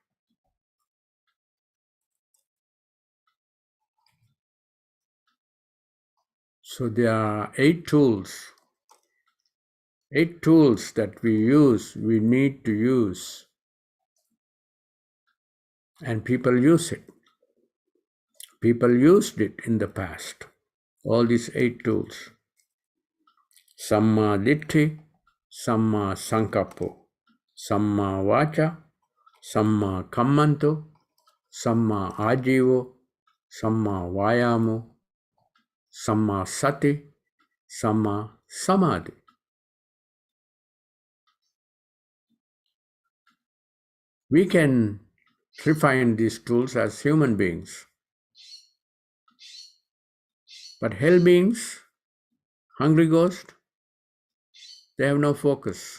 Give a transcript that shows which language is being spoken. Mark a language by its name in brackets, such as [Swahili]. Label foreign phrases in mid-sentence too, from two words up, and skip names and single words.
[English] So there are 8 tools that we need to use, and people use it. People used it in the past. All these 8 tools. [Pali] Samma Ditti, Samma Sankappo, Samma Vacha, Samma Kammanto, Samma Ajivo, Samma Vayamo, Samma Sati, Samma Samadhi. [English] We can refine these tools as human beings. But hell beings, hungry ghosts, they have no focus.